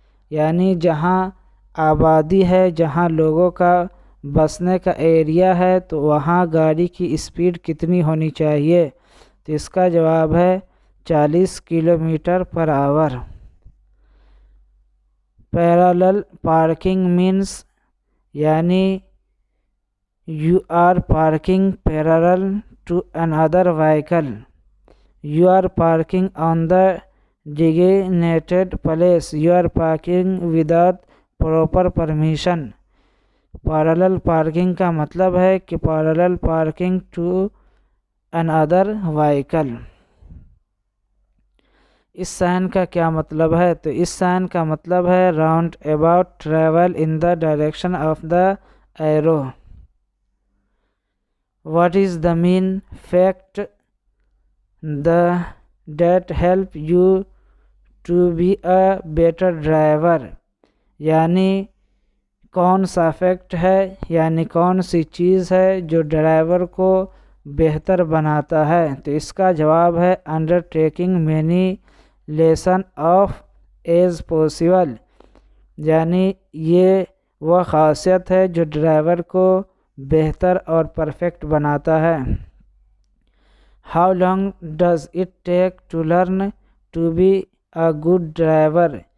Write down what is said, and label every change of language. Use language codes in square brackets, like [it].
[ur] یعنی جہاں آبادی ہے، جہاں لوگوں کا بسنے کا ایریا ہے تو وہاں گاڑی کی اسپیڈ کتنی ہونی چاہیے؟ تو اس کا جواب ہے 40 کلومیٹر پر آور۔ [en] Parallel parking means [ur] یعنی [en] you are parking parallel to another vehicle. You are parking on the designated place. You are parking without proper permission. Parallel parking [ur] کا مطلب ہے کہ [en] parallel parking to another vehicle. [ur] اس sign کا کیا مطلب ہے؟ تو اس سائن کا مطلب ہے [en] round about travel in the direction of the arrow. What is the main fact that help you to be a better driver. [ur] یعنی کون سا فیکٹ ہے، یعنی کون سی چیز ہے جو ڈرائیور کو بہتر بناتا ہے؟ تو اس کا جواب ہے [en] undertaking many lesson of as possible. [ur] یعنی یہ وہ خاصیت ہے جو ڈرائیور کو بہتر اور پرفیکٹ بناتا ہے۔ [en] How long does it take to learn to be a good driver.